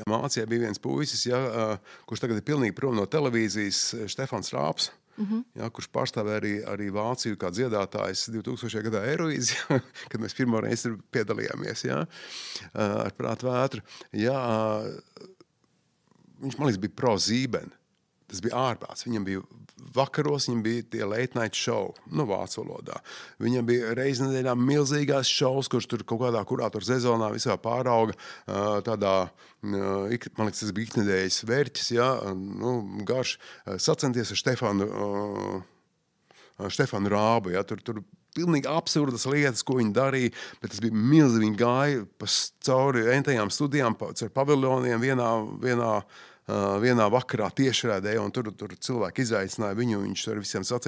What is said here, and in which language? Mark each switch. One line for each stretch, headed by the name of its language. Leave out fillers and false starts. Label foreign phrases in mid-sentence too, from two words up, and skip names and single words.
Latvian: Mācijā bija viens puisis, ja, kurš tagad ir pilnīgi prom no televīzijas, Štefans Rāps, ja, kurš pārstāvēja arī Vāciju kā dziedātājs 2000. gadā Eirovīzijā, kad mēs pirmo reizi piedalījāmies, ja, ar Prātu vētru. Ja, viņš, man liekas, bija pro Zīben. Tas bija ārprāts. Viņam bija vakaros, viņam bija tie
English: late night show,
Latvian: vācu valodā. Viņam bija reiz nedēļā milzīgās šovs, kurš tur kaut kādā kurātoru sezonā visā pārauga tādā, man liekas, tas bija iknedēļas vērķis, ja, garš, sacenties ar Štefanu Štefanu Rābu, ja, tur pilnīgi absurdas lietas, ko viņi darīja, bet tas bija milzīgi, viņi gāja cauri entajām studijām, caur paviljoniem vienā vakarā tiešrādē, un tur cilvēki izaicināja viņu, viņš ar visiem sacīja.